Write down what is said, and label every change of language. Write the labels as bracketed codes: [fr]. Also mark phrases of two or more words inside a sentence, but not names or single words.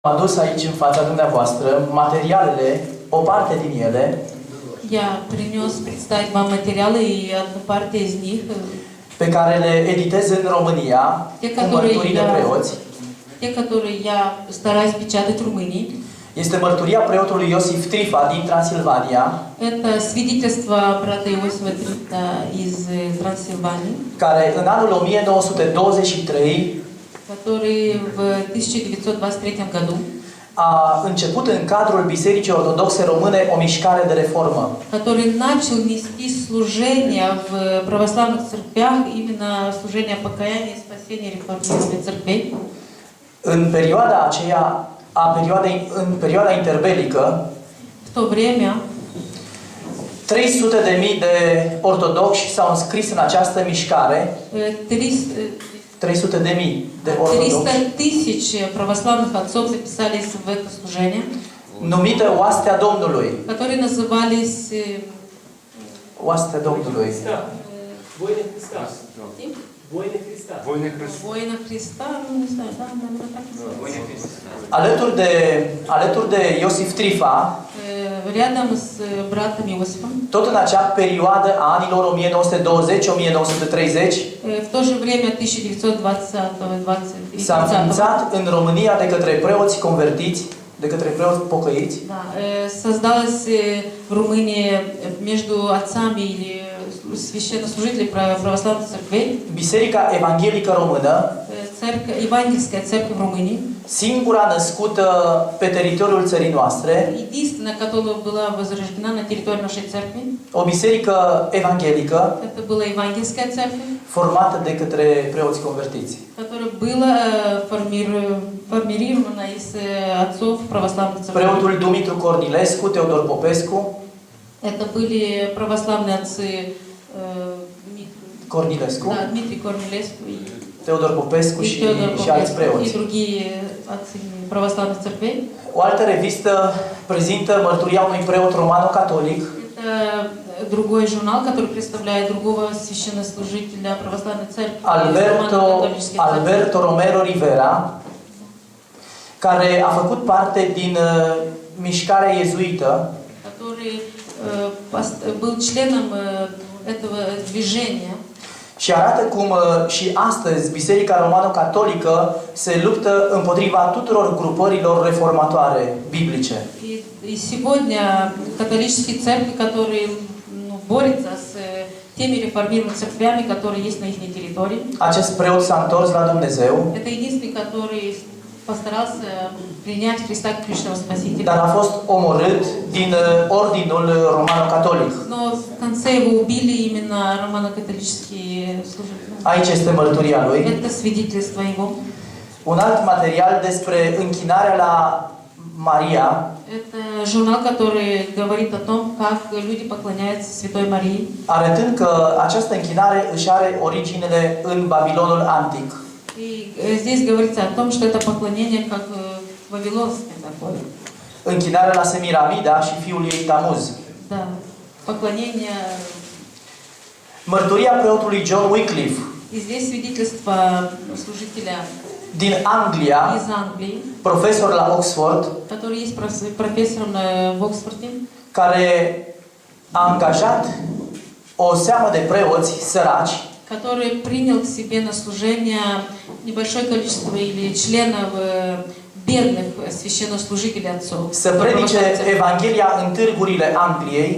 [ro] Am adus aici în fața dumneavoastră materialele, o parte din ele, [ru] Я принес представить вам материалы, и одну партию из них, [ro] pe care le editez în România, cu mărturii de preoți. [ru] те, которые я стараюсь печатать в Румынии. [ro] Este mărturia preotului Iosif Trifa din Transilvania, [ru] Это свидетельство брата Иосифа Трифа из Трансильвании, [ro] care în anul 1923 [ru] который в 1923 году [ro] a început în cadrul Bisericii Ortodoxe Române o mișcare de reformă. [ru] который начал нести служение в православных церквях, именно служение покаяния, спасения, реформирования церквей. [ro] În perioada aceea, în perioada interbelică, [ru] В то время [ro] 300.000 de ortodoxi s-au înscris în această mișcare, 300.000 de ortodoxi, [ru] 300 тысяч православных отцов записались в это служение, [ro] numită Oastea Domnului. [ru] которые назывались [ro] Oastea Domnului. [ru] Воины Христа. Воины Христа. Воина Христа, ну не знаю, да, наверное, так и называется. [ro] Alături de Iosif Trifa, [ru] Рядом с братом Иосифом, [ro] tot în acea perioadă a anilor 1920-1930, [ru] в то же время 1920 [ro] s-a înființat în România de către preoți convertiți, de către preoți pocăiți, [ru] да, создалась в Румынии между отцами или священнослужителей православных церквей [ro] Biserica Evanghelică Română, [ru] Евангельская церковь в Румынии, [ro] singura născută pe teritoriul țării noastre, [ru] единственная, которая была возрождена на территории нашей церкви. [ro] o biserică evanghelică [ru] Это была Евангельская церковь, [ro] formată de către preoți convertiți. [ru] которая была формирована из отцов православных церквей. [ro] Preotul Dumitru Cornilescu, Teodor Popescu, [ru] Это были православные отцы [ro] Cornilescu, [ru] да, Дмитрий Корнилесcu и [ro] Teodor Popescu și [ru] Теодор [ro] alți [ru] Попесcu, [ro] preoți. [ru] и другие отцы православных церквей. [ro] O altă revistă prezintă mărturia unui preot romano-catolic, [ru] Это другой журнал, который представляет другого священнослужителя православной церкви, романо-католической церкви, [ro] Alberto Romero Rivera, care a făcut parte din mișcarea iezuită, [ru] который был членом этого движения. [ro] și arată cum și astăzi Biserica Romano-Catolică se luptă împotriva tuturor grupărilor reformatoare biblice. [ru] И сегодня католические церкви, которые борются с теми реформированными церквями, которые есть на их территории. [ro] Acest preot s-a întors la Dumnezeu, [ru] Это единственный, который постарался принять Христа как личного Спасителя. [ro] dar a fost omorât din ordinul romano-catolic. [ru] Но в конце его убили именно романо-католические служители. [ro] Aici este mărturia lui. [ru] Это свидетельство его. [ro] Un alt material despre închinarea la Maria, [ru] Это журнал, который говорит о том, как люди поклоняются Святой Марии. [ro] arătând că această închinare își are originele în Babilonul antic. [ru] И здесь говорится о том, что это поклонение как вавилонское такое. [ro] Închinarea la Semiramida și fiul ei Tamuz. [ru] Да. Поклонение. [ro] Mărturia preotului John Wycliffe [ru] И здесь свидетельство служителя [ro] din Anglia, [ru] из Англии, [ro] profesor la Oxford, [ru] который есть профессором в Оксфорде, [ro] care a angajat o seamă de preoți săraci, [ru] который принял к себе на служение небольшое количество или членов бедных священнослужителей отцов, [ro] să predice Evanghelia în târgurile Angliei,